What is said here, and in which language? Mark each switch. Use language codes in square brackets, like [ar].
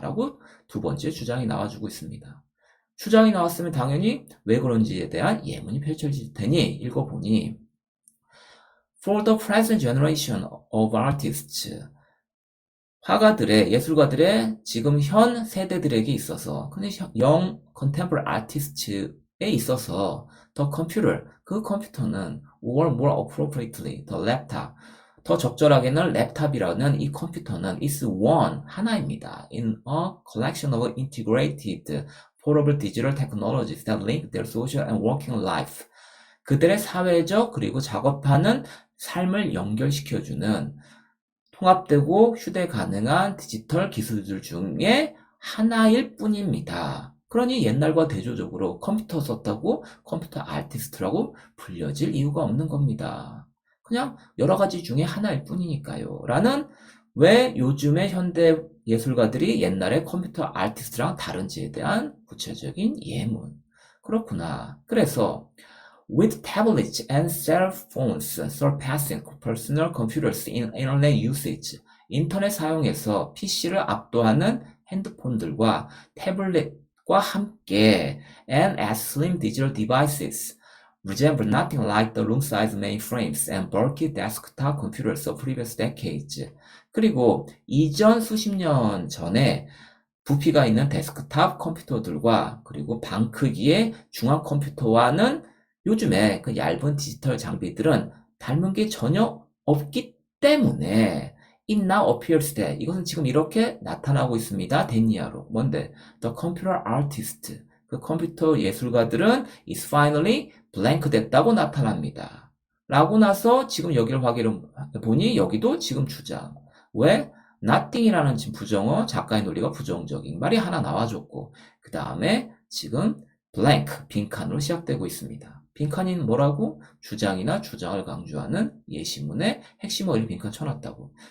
[ko] 라고 두 번째 주장이 나와주고 있습니다. 주장이 나왔으면 당연히 왜 그런지에 대한 예문이 펼쳐질 테니 읽어보니 [en] For the present generation of artists, [ko] 화가들의, 예술가들의 지금 현 세대들에게 있어서 근데 [en] young contemporary artists [ko] 있어서 [en] the computer, [ko] 그 컴퓨터는 [en] or more appropriately the laptop, [ko] 더 적절하게는 랩탑이라는 이 컴퓨터는 [en] is one, [ko] 하나입니다. [en] in a collection of integrated portable digital technologies that link their social and working life. [ko] 그들의 사회적 그리고 작업하는 삶을 연결시켜주는 통합되고 휴대 가능한 디지털 기술들 중에 하나일 뿐입니다. 그러니 옛날과 대조적으로 컴퓨터 썼다고 컴퓨터 아티스트라고 불려질 이유가 없는 겁니다. 그냥 여러 가지 중에 하나일 뿐이니까요. 라는 왜 요즘의 현대 예술가들이 옛날에 컴퓨터 아티스트랑 다른지에 대한 구체적인 예문. 그렇구나. [en] 그래서 with tablets and cell phones surpassing personal computers in internet usage, [ko] 인터넷 사용에서 PC를 압도하는 핸드폰들과 태블릿과 함께 [en] and as slim digital devices resemble nothing like the room-size mainframes and bulky desktop computers of previous decades. [ko] 그리고 이전 수십 년 전에 부피가 있는 데스크탑 컴퓨터들과 그리고 방 크기의 중앙 컴퓨터와는 요즘에 그 얇은 디지털 장비들은 닮은 게 전혀 없기 때문에 [en] it now appears that, [ko] 이것은 지금 이렇게 나타나고 있습니다. 데니아로. 뭔데? [en] The computer artist, [ko] 그 컴퓨터 예술가들은 [en] is finally blank [ko] 됐다고 나타납니다. 라고 나서 지금 여기를 확인해 보니 여기도 지금 주장. 왜? nothing이라는 지금 부정어, 작가의 논리가 부정적인 말이 하나 나와줬고 그 다음에 지금 blank, 빈칸으로 시작되고 있습니다. 빈칸이 뭐라고? 주장이나 주장을 강조하는 예시문에 핵심 어휘를 빈칸 쳐놨다고.